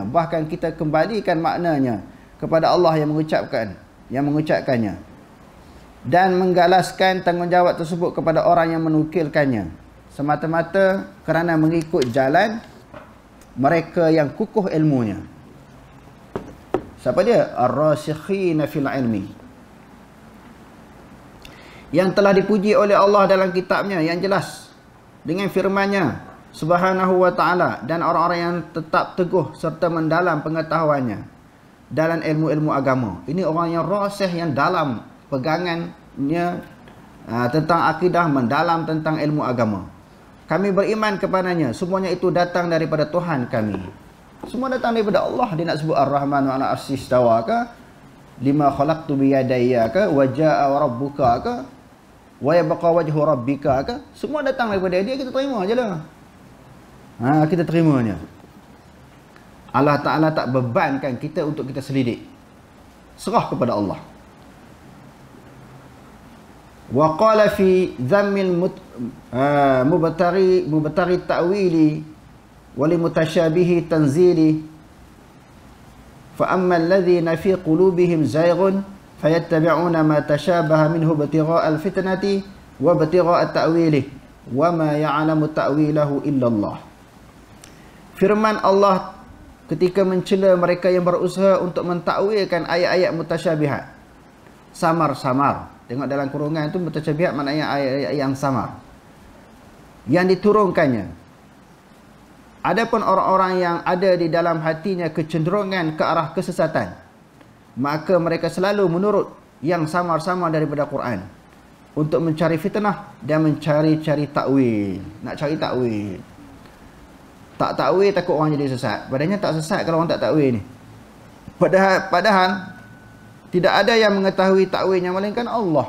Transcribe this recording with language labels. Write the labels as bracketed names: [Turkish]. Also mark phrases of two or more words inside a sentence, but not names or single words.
[Malay] Bahkan kita kembalikan maknanya kepada Allah yang mengucapkannya dan menggalaskan tanggungjawab tersebut kepada orang yang menukilkannya semata-mata kerana mengikut jalan mereka yang kukuh ilmunya. Siapa dia? [Arabic] الراسخين في العلم, [Malay] yang telah dipuji oleh Allah dalam kitabnya yang jelas dengan firman-Nya [Arabic] سبحانه وتعالى, [Malay] dan orang-orang yang tetap teguh serta mendalam pengetahuannya dalam ilmu-ilmu agama. Ini orang yang rasih, yang dalam pegangannya tentang akidah, mendalam tentang ilmu agama. Kami beriman kepadanya, semuanya itu datang daripada Tuhan kami. Semua datang daripada Allah. Dia nak sebut [Arabic] الرحمن وعلى عرشه استوى [Malay] ke, [Arabic] لما خلقت بيدي [Malay] ke, [Arabic] وجاء ربك [Malay] ke, [Arabic] ويبقى وجه ربك [Malay] ke, semua datang daripada dia. Kita terima je lah. Kita terimanya. Allah Ta'ala tak bebankan kita untuk kita selidik. Serah kepada Allah. [Arabic] وقال في ذم المبتغي التأويل وللمتشابه تنزيله، فأما الذين في قلوبهم زيغ فيتبعون ما تشابه منه ابتغاء الفتنة وابتغاء تأويله وما يعلم تأويله إلا الله. [Malay] Firman Allah ketika mencela mereka yang berusaha untuk mentakwilkan ayat-ayat mutasyabihat, samar-samar. Tengok dalam kurungan itu mutasyabihat maknanya ayat-ayat yang samar yang diturunkannya. Adapun orang-orang yang ada di dalam hatinya kecenderungan ke arah kesesatan, maka mereka selalu menurut yang samar-samar daripada Quran untuk mencari fitnah dan mencari-cari takwil. Nak cari takwil. Tak takwil takut orang jadi sesat. Padahal tak sesat kalau orang tak takwil ni. Padahal tidak ada yang mengetahui takwilnya melainkan Allah.